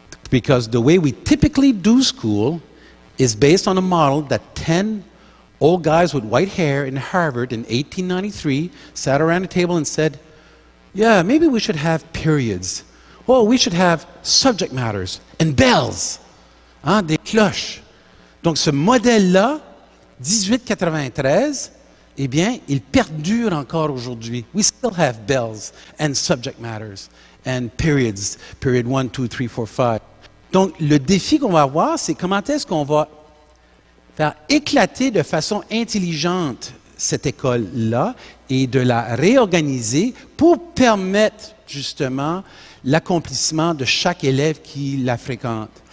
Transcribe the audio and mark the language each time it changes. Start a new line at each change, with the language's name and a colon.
English: Because the way we typically do school is based on a model that 10 old guys with white hair in Harvard in 1893 sat around a table and said, yeah, maybe we should have periods. Oh, we should have subject matters and bells,
French: hein, des cloches. Donc, ce modèle-là, 1893, eh bien, il perdure encore aujourd'hui.
English: We still have bells and subject matters and periods, period 1, 2, 3, 4, 5.
French: Donc, le défi qu'on va avoir, c'est comment est-ce qu'on va faire éclater de façon intelligente cette école-là et de la réorganiser pour permettre justement l'accomplissement de chaque élève qui la fréquente.